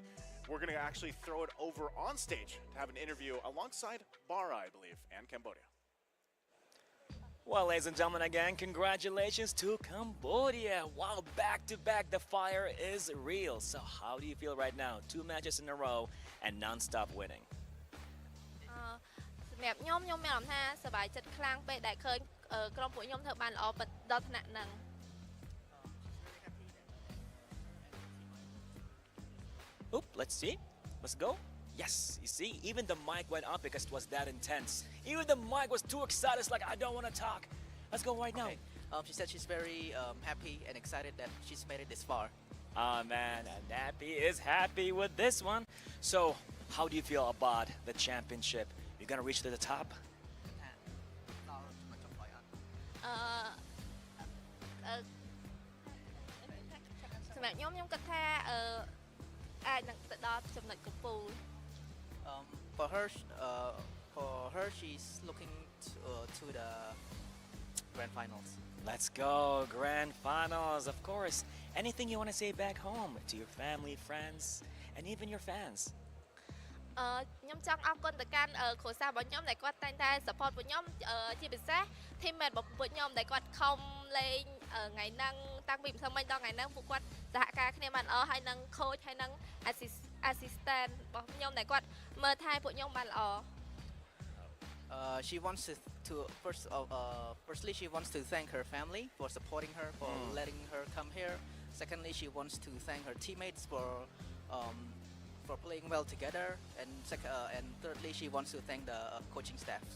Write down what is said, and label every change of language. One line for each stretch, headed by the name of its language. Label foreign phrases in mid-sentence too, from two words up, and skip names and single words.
English: We're gonna actually throw it over on stage to have an interview alongside Bara, I believe, and Cambodia. Well, ladies and gentlemen, again, congratulations to Cambodia. Wow, back-to-back, the fire is real. So how do you feel right now? 2 matches in a row and non-stop winning.
Khmer: សម្រាប់ខ្ញុំមានអារម្មណ៍ថាសប្បាយចិត្តខ្លាំងពេកដែលឃើញក្រុមពួកខ្ញុំធ្វើបានល្អដល់ថ្នាក់ហ្នឹង
English: Oop, let's see. Let's go. Yes, you see, even the mic went up because it was that intense. Even the mic was too excited. It's like, I don't want to talk. Let's go right now. She said she's very happy and excited that she's made it this far. Oh man, and Nappy is happy with this one. So, how do you feel about the championship? You're gonna reach to the top?
Khmer: សម្រាប់ខ្ញុំគិតថាអាចនឹងទៅដល់ចំណុចកំពូល
English: For her, she's looking to the grand finals. Let's go, grand finals, of course. Anything you want to say back home to your family, friends, and even your fans?
Khmer: ខ្ញុំចង់អរគុណទៅកាន់គ្រួសាររបស់ខ្ញុំដែលគាត់តែងតែ support ពួកខ្ញុំជាពិសេស teammate របស់ពួកខ្ញុំដែលគាត់ខំលេងថ្ងៃហ្នឹងតាំងពីម្សិលមិញដល់ថ្ងៃហ្នឹងពួកគាត់សហការគ្នាបានល្អហើយនឹង coach ហើយនឹង assistant របស់ខ្ញុំដែលគាត់មើលថែពួកខ្ញុំបានល្អ
English: She wants to firstly she wants to thank her family for supporting her, for letting her come here. Secondly, she wants to thank her teammates for playing well together, and thirdly, she wants to thank the coaching staffs.